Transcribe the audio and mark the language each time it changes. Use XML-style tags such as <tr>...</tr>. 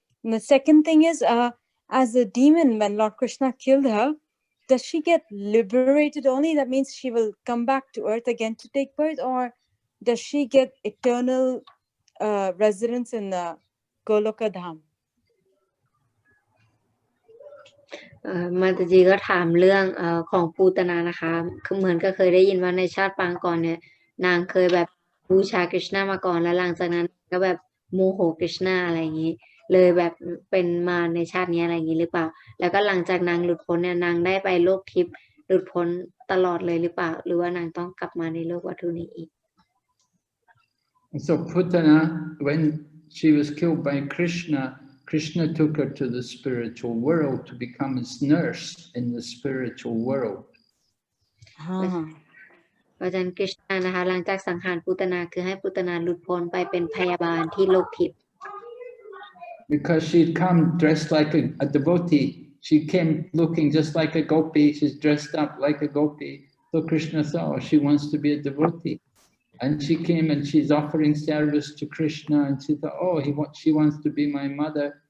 <en>And the second thing is, as a demon, when Lord Krishna killed her, does she get liberated only? That means she will come back to earth again to take birth, or does she get eternal residence in the Goloka Dham?</en> <th>มาตาจีก็ถามเรื่องของปูตนานะคะคือเหมือนก็เคยได้ยินว่าในชาติปางก่อนเนี่ยนางเคยแบบบูชาคริชนามาก่อนแล้วหลังจากนั้นก็แบบโมโหคริชนาอะไรอย่างนี้เลยแบบเป็นมาในชาตินี้อะไรอย่างนี้หรือเปล่าแล้วก็หลังจากนางหลุดพ้นเนี่ยนางได้ไปโลกทิพย์หลุดพ้นตลอดเลยหรือเปล่าหรือว่านางต้องกลับมาในโลกวัตถุนี้อีก</th> <en>So Putana, when she was killed by Krishna, Krishna took her to the spiritual world to become his nurse in the spiritual world.</en> <th>เพราะฉะนั้นคริชนานะคะหลังจากสังหารปูตนาคือให้ปูตนาหลุดพ้นไปเป็นพยาบาลที่โลกทิพย์</th> <en>Because she'd come dressed like a devotee. She came looking just like a gopi. She's dressed up like a gopi. So Krishna saw she wants to be a devotee. And she came and she's offering service to Krishna, and she thought, oh, she wants to be my mother.</en>